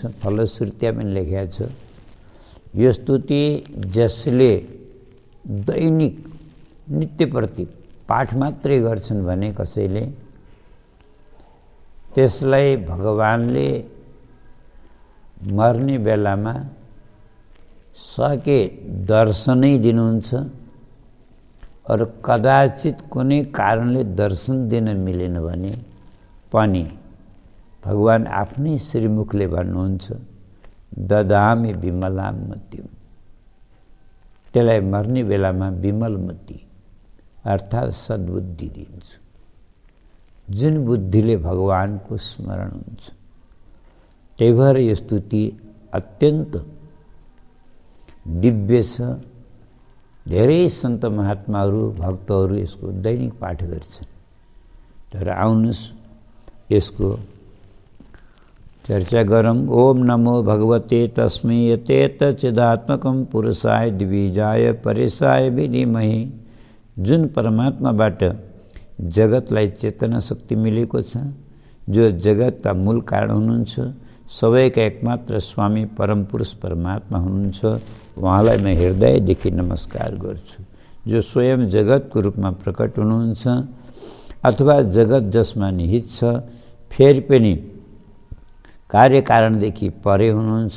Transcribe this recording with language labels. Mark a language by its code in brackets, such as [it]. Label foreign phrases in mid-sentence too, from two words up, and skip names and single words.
[ne] फलश्रुतिमा पनि लेखेको छ। यो स्तुति जसले दैनिक नित्यप्रति पाठ मात्रै गर्छन् भने कसैले, त्यसलाई भगवानले मर्ने बेलामा सके दर्शनै दिनुहुन्छ। अरू कदाचित कुनै कारणले दर्शन दिन मिलेन भने पनि भगवान आफ्नै श्रीमुखले भन्नुहुन्छ, [sa] ददामि विमलां मतिं। [ne] त्यसलाई मर्ने बेलामा विमल मति अर्थात् सद्बुद्धि दिन्छु, जुन बुद्धिले भगवानको स्मरण हुन्छ। त्यही भएर यो स्तुति अत्यन्त दिव्य छ। धेरै सन्त महात्माहरू, भक्तहरू यसको दैनिक पाठ गर्छन्। तर आउनुहोस् यसको चर्चा गरौँ। [sa] ओम नमो भगवते तस्मै यतेत चिदात्मकं पुरुषाय द्विजाय परेशाय विधिमहि। [ne] जुन परमात्माबाट जगतलाई चेतना शक्ति मिलेको छ, जो जगतका मूल कारण हुनुहुन्छ, सबैका एकमात्र स्वामी परम पुरुष परमात्मा हुनुहुन्छ, उहाँलाई म हृदयदेखि नमस्कार गर्छु। जो स्वयं जगतको रूपमा प्रकट हुनुहुन्छ अथवा जगत जसमा निहित छ, फेरि पनि कार्यकारणदेखि परे हुनुहुन्छ।